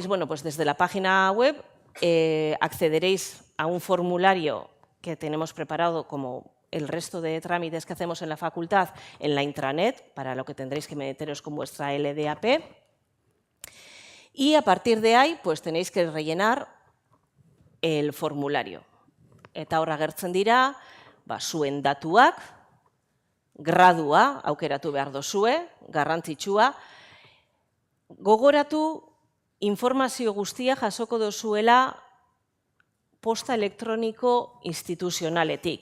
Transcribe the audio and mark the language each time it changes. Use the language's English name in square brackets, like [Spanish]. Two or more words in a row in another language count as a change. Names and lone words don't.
[Spanish] Bueno, pues desde la página web accederéis a un formulario que tenemos preparado como el resto de trámites que hacemos en la facultad en la intranet, para lo que tendréis que meteros con vuestra LDAP. Y a partir de ahí, pues tenéis que rellenar el formulario. [Basque] Eta hor agertzen dira, zuen datuak, gradua aukeratu behar dozue, garrantzitsua. Gogoratu informazio guztia jasoko dozuela posta elektroniko instituzionaletik.